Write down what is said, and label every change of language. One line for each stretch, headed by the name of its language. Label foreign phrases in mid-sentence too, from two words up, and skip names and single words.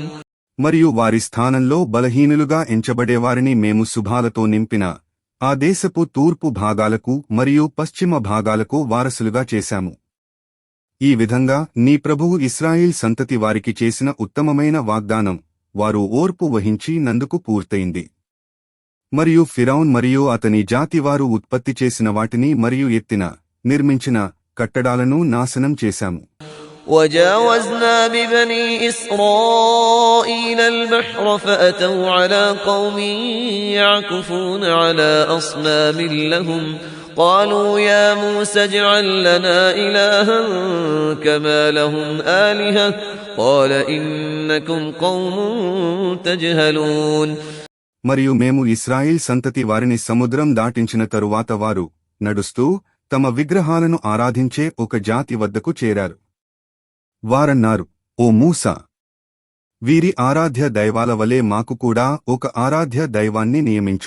Telugu: మరియు వారి స్థానంలో బలహీనులుగా ఎంచబడేవారిని మేము శుభాలతో నింపిన ఆ దేశపు తూర్పు భాగాలకు మరియు పశ్చిమ భాగాలకు వారసులుగా చేశాము. ఈ విధంగా నీ ప్రభువు ఇశ్రాయేల్ సంతతి వారికి చేసిన ఉత్తమమైన వాగ్దానం వారు ఓర్పు వహించి నందుకు పూర్తయింది. మరియు ఫిరౌన్ మరియు అతని జాతివారు ఉత్పత్తి చేసిన వాటిని మరియు నిర్మించిన కట్టడాలను నాశనం చేశాము.
Arabic: وَجَاوَزْنَا بِبَنِي إِسْرَائِيلَ الْبَحْرَ فَأَتَوْا عَلَى قَوْمٍ يَعْكُفُونَ عَلَى أَصْنَامٍ لَهُمْ قَالُوا يَا مُوسَى اجْعَل لَّنَا إِلَٰهًا كَمَا لَهُمْ آلِهَةٌ قَالَ إِنَّكُمْ قَوْمٌ تَجْهَلُونَ.
Telugu: మరియు మేము ఇశ్రాయేల్ సంతతి వారిని సముద్రం దాటించిన తరువాత వారు నడుస్తూ తమ విగ్రహాలను ఆరాధించే ఒక జాతి వద్దకు చేరారు. వారన్నారు, ఓ మూసా, వీరి ఆరాధ్య దైవాల వలె మాకు కూడా ఒక ఆరాధ్య దైవాన్ని నియమించు.